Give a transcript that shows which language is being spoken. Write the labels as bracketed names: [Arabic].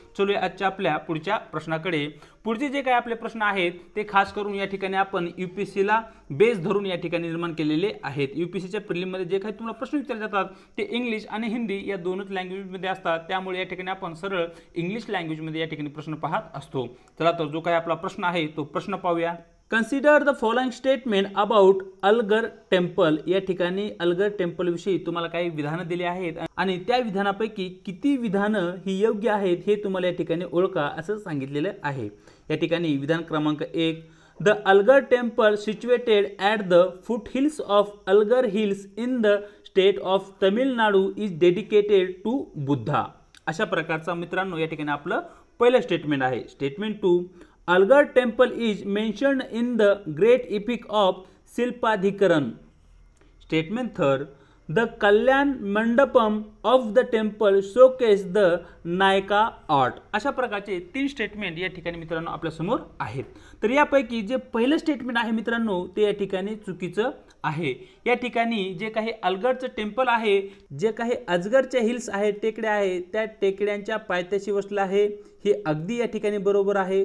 [Marathi] चलूया आजच्या आपल्या पुढच्या प्रश्नाकडे। पुढचे जे काही आपले प्रश्न आहेत ते खास करून या ठिकाणी आपण यूपीसीला बेस धरून या ठिकाणी निर्माण केलेले आहेत। यूपीसीच्या प्रिलिम मध्ये जे काही तुम्हाला प्रश्न विचारले जातात ते इंग्लिश आणि हिंदी या दोनच लँग्वेज मध्ये असतात। त्यामुळे या ठिकाणी आपण सरळ इंग्लिश लँग्वेज मध्ये या ठिकाणी प्रश्न पाहत असतो। चला तर जो काही आपला प्रश्न आहे तो प्रश्न पाहूया। [English] Consider the following statement about Alagar temple. [Marathi] या ठिकाणी अलगर टेम्पल विषयी तुम्हाला काही विधानं दिली आहेत आणि त्या विधानापैकी किती विधानं ही योग्य आहेत हे तुम्हाला या ठिकाणी ओळखा असं सांगितलेलं आहे। या ठिकाणी विधान क्रमांक 1 [English] The Alagar temple situated at the foothills of Alagar hills in the state of Tamil Nadu is dedicated to Buddha. [Marathi] अशा प्रकारचा मित्रांनो या ठिकाणी आपलं पहिलं स्टेटमेंट आहे. [English] Statement 2, Alagar temple is mentioned in the great epic of Silappadikaram. Statement 3, the Kalyana Mandapam of the temple showcase the Nayaka art. [Marathi] अशा प्रकारचे 3 स्टेटमेंट या ठिकाणी मित्रांनो आपल्यासमोर आहेत. तर यापैकी जे पहिलं स्टेटमेंट आहे मित्रांनो ते या ठिकाणी चुकीचं आहे. या ठिकाणी जे काही अलगडचं टेम्पल आहे, जे काही अजगरच्या हिल्स आहेत, टेकड्या आहेत, त्या टेकड्यांच्या पायथ्याशी वसलं आहे, हे अगदी या ठिकाणी बरोबर आहे.